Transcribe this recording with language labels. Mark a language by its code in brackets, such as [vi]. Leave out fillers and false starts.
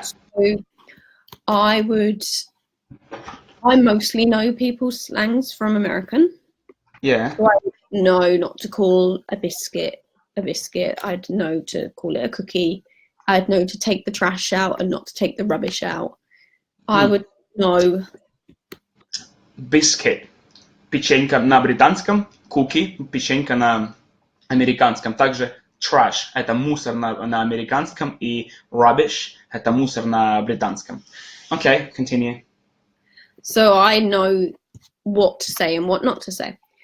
[en] So I mostly know people's slangs from American. Yeah. So I know not to call a biscuit a biscuit. I'd know to call it a cookie. I'd know to take the trash out and not to take the rubbish out. I would know. Biscuit. [ru] Печенька на британском, cookie, печенька на американском. Также trash – это мусор на американском, и rubbish – это мусор на британском. [en] Okay, continue. So I know what to say and what not to say.